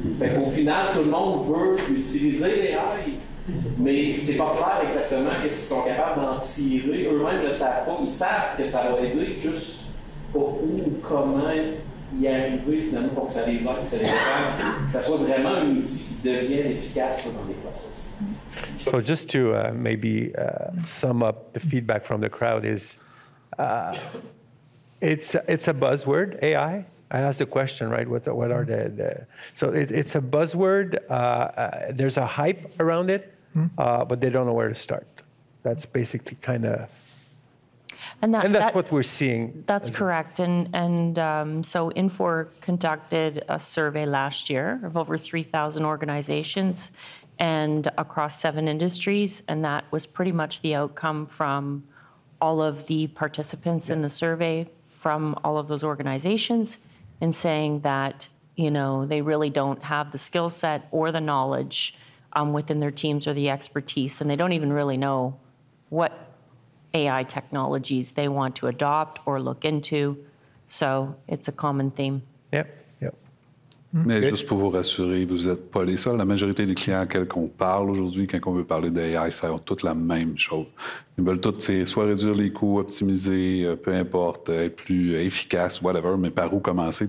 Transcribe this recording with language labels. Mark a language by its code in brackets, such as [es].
[fr] Fait qu'au final, tout le monde veut utiliser l'AI, mais c'est pas clair exactement qu'est-ce qu'ils sont capables d'en tirer. Eux-mêmes ne le savent pas. Ils savent que ça va aider, juste pas où ou comment y arriver finalement pour que ça les aide, que ça les aide, que ça soit vraiment un outil qui devienne efficace dans les process. [en] So just to maybe sum up the feedback from the crowd is, it's a buzzword, AI. I asked the question, right? What are so it's a buzzword. There's a hype around it, but they don't know where to start. That's basically kind of, and that's what we're seeing. That's correct. And so Infor conducted a survey last year of over 3,000 organizations and across 7 industries, and that was pretty much the outcome from all of the participants in the survey from all of those organizations, in saying that, they really don't have the skill set or the knowledge within their teams or the expertise, and they don't even really know what AI technologies they want to adopt or look into. So it's a common theme. Yep. [fr] Mais juste pour vous rassurer, vous n'êtes pas les seuls. La majorité des clients auxquels on parle aujourd'hui, quand on veut parler d'AI, ça ont toutes la même chose. Ils veulent tous soit réduire les coûts, optimiser, peu importe, être plus efficace, whatever, mais par où commencer?